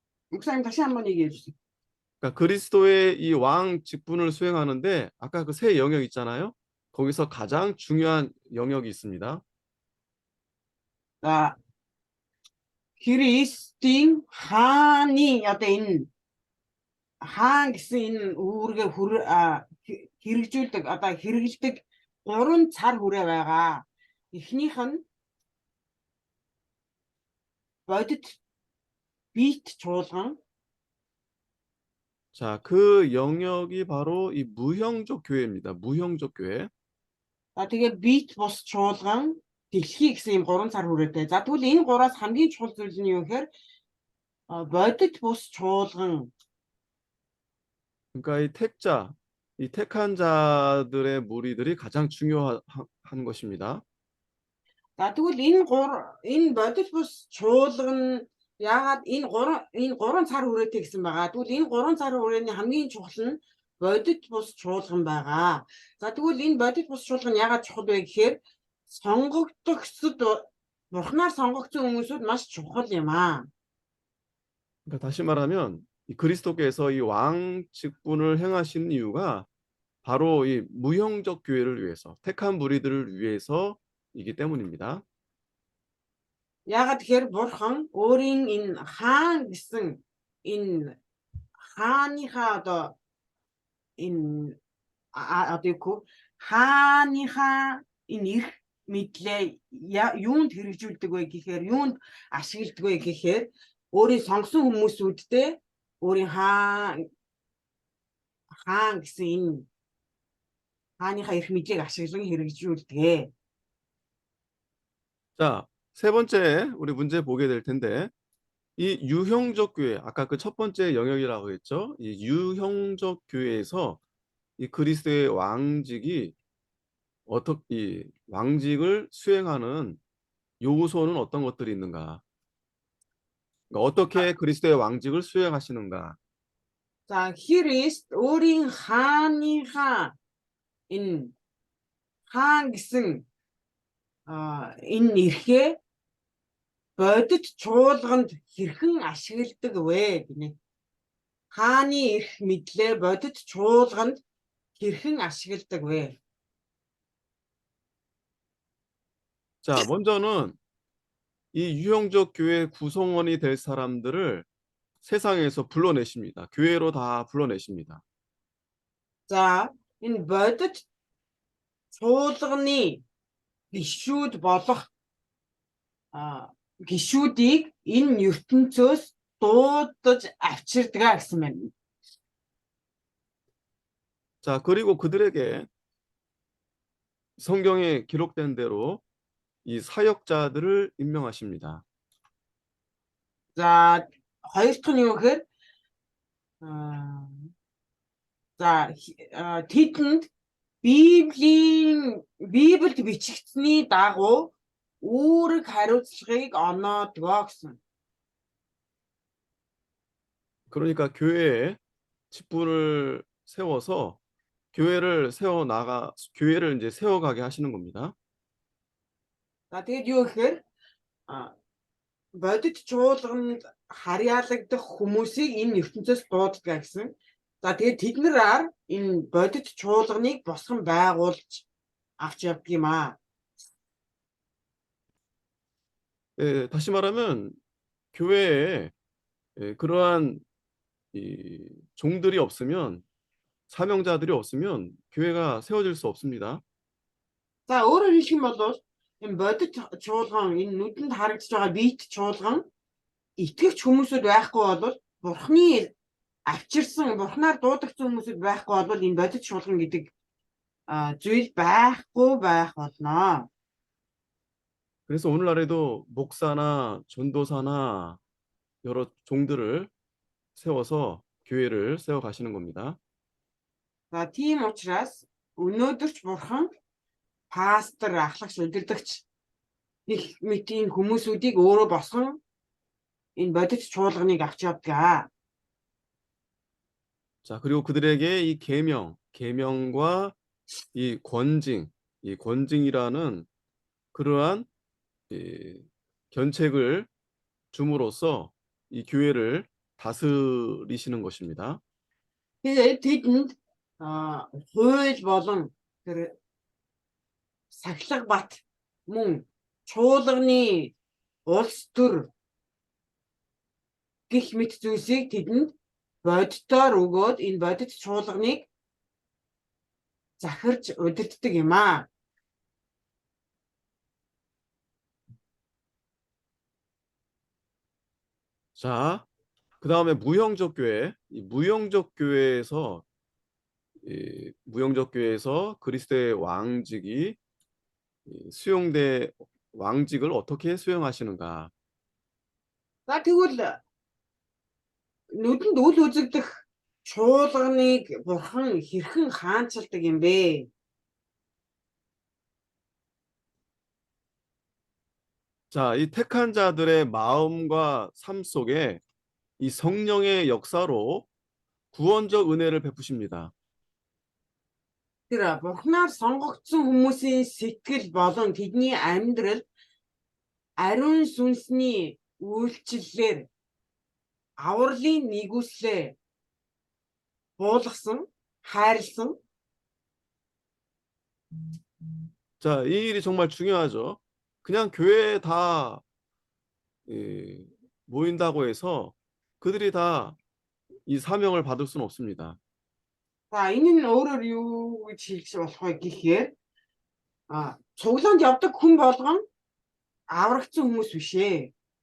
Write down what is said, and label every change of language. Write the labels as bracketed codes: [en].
[ko] 목사님 다시 한번 얘기해 주세요. 그러니까 그리스도의 이 왕 직분을 수행하는데 아까 그 세 영역 있잖아요. 거기서 가장 중요한 영역이 있습니다. [mn] За Христийн хааны одоо энэ хаан гэсэн энэ үүргээ хэрэгжүүлдэг одоо хэрэгэлдэг гурван цар хүрээ байгаа. Эхнийх нь бодит биет чуулган. [ko] 자, 그 영역이 바로 이 무형적 교회입니다. 무형적 교회. [mn] За тэгээ биет бус чуулган, дэлхий гэсэн юм гурван цар хүрээтэй. За тэгвэл энэ гураас хамгийн чухал зүйл нь юу гэхээр бодит бус чуулган. [ko] 그러니까 이 택한 자들의 무리들이 가장 중요한 것입니다. [mn] За тэгвэл энэ бодит бус чуулган яагаад энэ гурван цар хүрээтэй гэсэн байгаа. Тэгвэл энэ гурван цар хүрээний хамгийн чухал нь бодит бус чуулган байгаа. За тэгвэл энэ бодит бус чуулган яагаад чухал вэ гэхээр сонгогдогчдод бурхнаар сонгогдсон хүмүүсүүд маш чухал юм аа. [ko] 그러니까 다시 말하면 이 그리스도께서 이 왕 직분을 행하시는 이유가 바로 이 무형적 교회를 위해서, 택한 무리들을 위해서이기 때문입니다. [mn] Яагаад тэгэхээр бурхан өөрийн энэ хаан гэсэн энэ хааныхаа одоо энэ хааныхаа энэ эрх мэдлээ юунд хэрэгжүүлдэг вэ гэхээр юунд ашигладаг вэ гэхээр өөрийн сонгосон хүмүүсүүдтэй өөрийн хаан гэсэн энэ хааныхаа эрх мэдлийг ашиглан хэрэгжүүлдэг. [ko] 자, 세 번째 우리 문제 보게 될 텐데 이 유형적 교회, 아까 그 첫 번째 영역이라고 했죠. 이 유형적 교회에서 이 그리스도의 왕직이 이 왕직을 수행하는 요소는 어떤 것들이 있는가? 그러니까 어떻게 그리스도의 왕직을 수행하시는가? [mn] За Христ өөрийн хааныхаа энэ хаан гэсэн энэ эрхээ бодит чуулганд хэрхэн ашигладаг вэ гинэ. Хааны эрх мэдлээ бодит чуулганд хэрхэн ашигладаг вэ? [ko] 자, 먼저는 이 유형적 교회 구성원이 될 사람들을 세상에서 불러내십니다. 교회로 다 불러내십니다. [mn] За энэ бодит чуулганы гишүүд болох гишүүдийг энэ ертөнцөөс дуудаж авчирдаг гэсэн байна. [ko] 자, 그리고 그들에게 성경에 기록된 대로 이 사역자들을 임명하십니다. [mn] За хоёр дахь нь юу гэхээр за тэдэнд Библиэд бичигдсэний дагуу үүрэг хариуцлагыг оноодгоо гэсэн. [ko] 그러니까 교회에 직분을 세워서 교회를 이제 세워가게 하시는 겁니다. [mn] За тэгээд юу гэхээр бодит чуулганд харьяалагдах хүмүүсийг энэ ертөнцөөс дууддаг гэсэн. За тэгээд тэднэрээр энэ бодит чуулганыг босгон байгуулж авч явдаг юм аа. [ko] 예, 다시 말하면 교회에 그러한 이 종들이 없으면 사명자들이 없으면 교회가 세워질 수 없습니다. [mn] За өөрөөр хэлэх юм бол энэ бодит чуулган энэ нүдэнд харагдаж байгаа биет чуулган итгэгч хүмүүсүүд байхгүй бол Бурхны авчирсан Бурхнаар дуудагдсан хүмүүсүүд байхгүй бол энэ бодит чуулган гэдэг зүйл байхгүй байх болно. [ko] 그래서 오늘날에도 목사나 전도사나 여러 종들을 세워서 교회를 세워 가시는 겁니다. [mn] За тийм учраас өнөөдөрч Бурхан пастор, ахлагч, удирдагч их мэтийн хүмүүсүүдийг өөрөө босгон энэ бодит чуулганыг авч явдаг. [ko] 자, 그리고 그들에게 이 계명과 이 권징이라는 그러한 이 견책을 줌으로써 이 교회를 다스리시는 것입니다. [mn] Тэгээд тэдэнд хууль болон тэр сахилга бат мөн чуулганы улс төр гих мэт зүйлсийг тэдэнд бодитоор өгөөд энэ бодит чуулганыг захирж удирддаг юм аа. [ko] 자, 그 다음에 무형적 교회. 이 무형적 교회에서 그리스도의 왕직이 수용돼 왕직을 어떻게 수용하시는가? [mn] За тэгвэл нүдэнд үл үзэгдэх чуулганыг Бурхан хэрхэн хаанчилдаг юм бэ? [ko] 자, 이 택한 자들의 마음과 삶 속에 이 성령의 역사로 구원적 은혜를 베푸십니다. [mn] Тэр Бурханаар сонгогдсон хүмүүсийн сэтгэл болон тэдний амьдрал ариун сүнсний үйлчлэлээр авралын нэгүслээ буулгасан, хайрлсан. [ko] 자, 이 일이 정말 중요하죠. 그냥 교회에 다 모인다고 해서 그들이 다 이 사명을 받을 수는 없습니다. [mn] За энэ нь өөрөөр юу гэж хэлж болох вэ гэхээр цуглаанд явдаг хүн болгон аврагдсан хүмүүс биш ээ.